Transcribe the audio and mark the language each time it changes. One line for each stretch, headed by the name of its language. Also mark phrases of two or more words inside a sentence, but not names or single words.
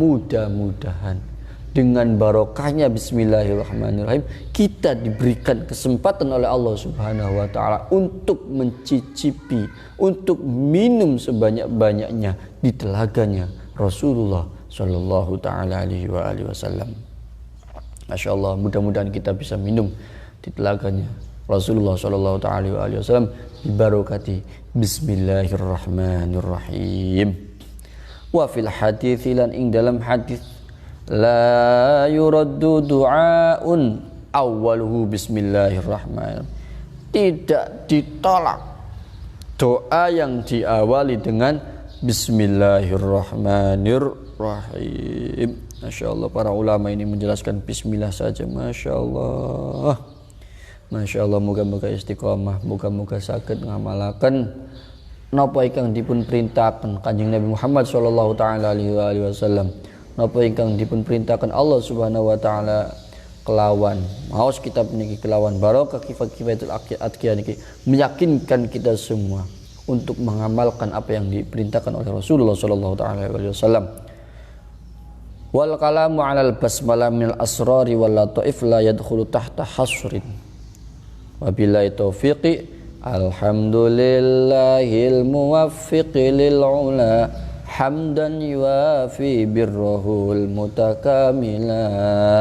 Indonesian: Mudah-mudahan dengan barokahnya Bismillahirrahmanirrahim kita diberikan kesempatan oleh Allah
Arabic: سبحانه وتعالى
Indonesian: untuk mencicipi, untuk minum sebanyak-banyaknya di telaganya Rasulullah
Arabic: صلى الله تعالى عليه وسلم. ما شاء الله,
Indonesian: mudah-mudahan kita bisa minum di telaganya Rasulullah
Arabic: صلى الله تعالى عليه وسلم ببركة بسم الله الرحمن الرحيم. وفي الحديث,
Javanese: lan ing
Indonesian: dalam hadis,
Arabic: لا يرد دعاء أوله بسم الله الرحمن الرحيم,
Indonesian: tidak ditolak doa yang diawali dengan Bismillahirrahmanirrahim.
Arabic: ما شاء الله,
Indonesian: para ulama ini menjelaskan bismillah saja.
Arabic: ما شاء الله، ما شاء الله,
Javanese: moga-moga istiqomah, moga-moga saged ngamalaken napa ingkang dipun perintahkan Kanjeng Nabi Muhammad
Arabic: صلى الله تعالى عليه وسلم,
Javanese: napa ingkang dipun perintahkan Allah
Arabic: سبحانه وتعالى
Javanese: kelawan maos kitab niki, kelawan barokah kifatul atqiya niki,
Indonesian: meyakinkan kita semua untuk mengamalkan apa yang diperintahkan oleh Rasulullah
Arabic: صلى الله تعالى عليه وسلم. والكلام على البسملة من الأسرار واللطائف لا يدخل تحت حصر. وبالله التوفيق الحمد لله الموفق للعلا حمدا يوافي بالروح المتكاملة.